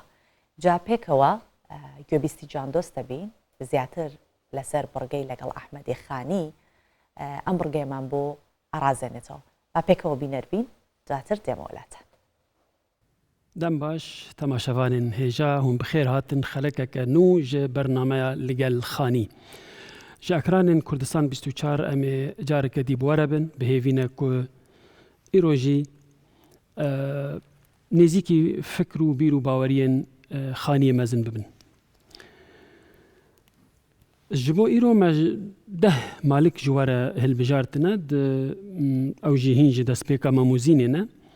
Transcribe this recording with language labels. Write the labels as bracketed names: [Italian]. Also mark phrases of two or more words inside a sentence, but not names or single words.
[Central Kurdish] جا پێکەوە گوێبیستی جان دۆستە بین زیاتر لەسەر بڕگەی لەگەڵ ئەحمەدی خانی ئەم بڕگەیمان بۆ ئارازێنێتەوە. با پێکەوە بینەربین دواتر دێمەوەلاتە. [Kurdish] دەم باش تەماشەوانین هێژا هون بخێر هاتن خەلەکەکە نو ژە بەرنامەیە لەگەڵ خانی. ji ekranên Kurdistan 24 em ê careke dîbware bin bihêvîne ku îro jî nêzîkî fikr û bîr û baweriyên xaniyê mezin bibin. Ji bo îro me deh malik ji were hilbijartine ew jî hîn ji destpêka mamûzînê ne.